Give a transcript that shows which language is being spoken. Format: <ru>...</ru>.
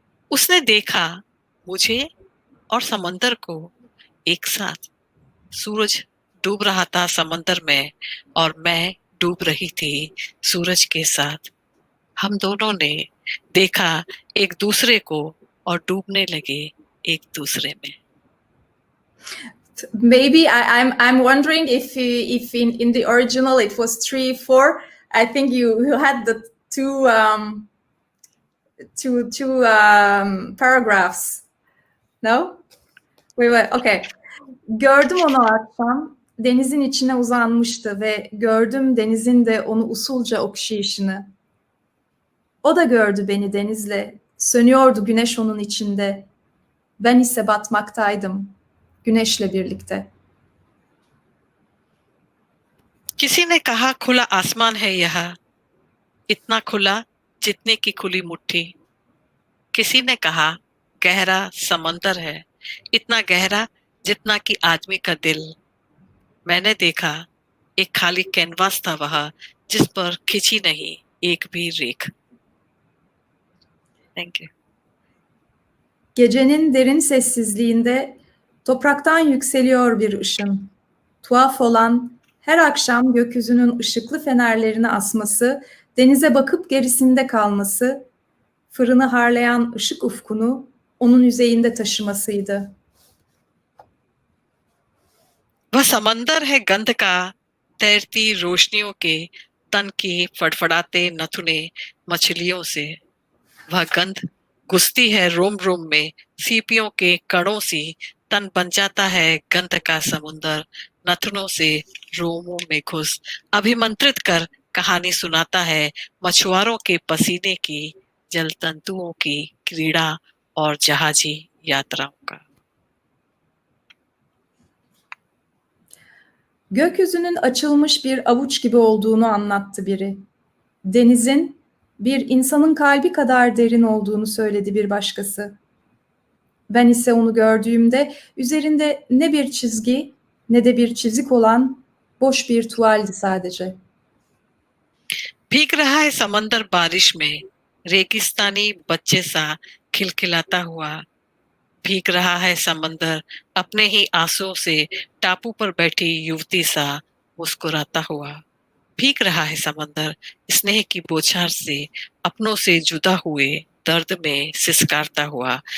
<hi>उसने देखा मुझे और समंदर को एक साथ। सूरज डूब रहा था समंदर में और मैं डूब रही थी सूरज के साथ। हम दोनों ने देखा एक दूसरे को और डूबने लगे एक दूसरे में।</hi> <en>Maybe I'm wondering if in the original it was 3-4. I think you had the two paragraphs. No? We were okay.</en> <tr>Gördüm onu akşam. Denizin içine uzanmıştı ve gördüm denizin de onu usulca okşayışını. O da gördü beni denizle. Sönüyordu güneş onun içinde. Ben ise batmaktaydım. Güneşle birlikte.</tr> <hi>किसी ने कहा खुला आसमान है यह, इतना खुला जितने की खुली मुट्ठी। किसी ने कहा गहरा समंदर है, इतना गहरा जितना कि आदमी का दिल। मैंने देखा एक खाली कैनवास था वह, जिस पर खिंची नहीं एक भी रेख।</hi> <en>Thank you.</en> <tr>Gecenin derin sessizliğinde topraktan yükseliyor bir ışın. Tuhaf olan her akşam gökyüzünün ışıklı fenerlerini asması, denize bakıp gerisinde kalması, fırını harlayan ışık ufkunu onun yüzeyinde taşımasıydı.</tr> <hi>वह समंदर है गंध का, तैरती रोशनियों के तन की फड़फड़ाते नथुने मछलियों से। वह गंध घुसती है रोम रोम में सीपियों के कणों सी, तन बन जाता है गंध का समुंदर नथुनों से रोमों में घुस। अभिमंत्रित कर कहानी सुनाता है मछुआरों के पसीने की, जल तंतुओं की क्रीड़ा और जहाजी यात्राओं का।</hi> <tr>Gökyüzünün açılmış bir avuç gibi olduğunu anlattı biri. Denizin bir insanın kalbi kadar derin olduğunu söyledi bir başkası. Ben ise onu gördüğümde üzerinde ne bir çizgi ne de bir çizik olan boş bir tuvaldi sadece.</tr> <hi>भीग रहा है समंदर बारिश में, रेगिस्तानी बच्चे सा खिलखिलाता हुआ। भीग रहा है समंदर अपने ही आंसुओं से टापू पर बैठी युवती सा मुस्कुराता हुआ। भीग रहा है समंदर स्नेह की बौछार से अपनों से जुदा हुए दर्द में सिसकारता हुआ।</hi>